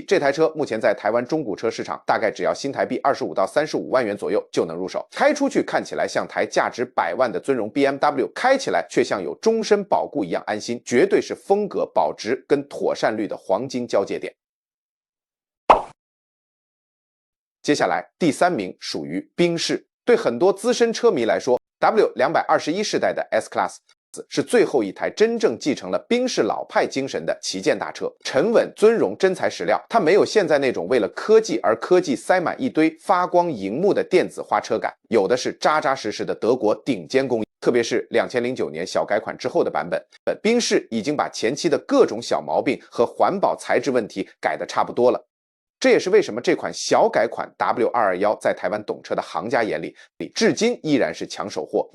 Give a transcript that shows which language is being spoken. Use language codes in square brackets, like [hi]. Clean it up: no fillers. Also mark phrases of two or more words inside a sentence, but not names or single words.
[zh] 這台車目前在台灣中古車市場大概只要新台幣25到35萬元左右就能入手，開出去看起來像台價值100萬的尊榮 BMW， 開起來卻像有終身保固一樣安心，絕對是風格、保值跟妥善率的黃金交界點。接下來第3名屬於賓士，對很多資深車迷來說， W221世代的 S-Class 是最后一台真正继承了宾士老派精神的旗舰大車，沉稳、尊荣、真材实料。它没有现在那种为了科技而科技塞滿一堆發光熒幕的電子花車感，有的是扎扎實實的德國頂尖工藝。特別是2009年小改款之後的版本，賓士已經把前期的各種小毛病和環保材質問題改得差不多了。這也是為什麼這款小改款 W221在台灣懂車的行家眼裡至今依然是搶手貨。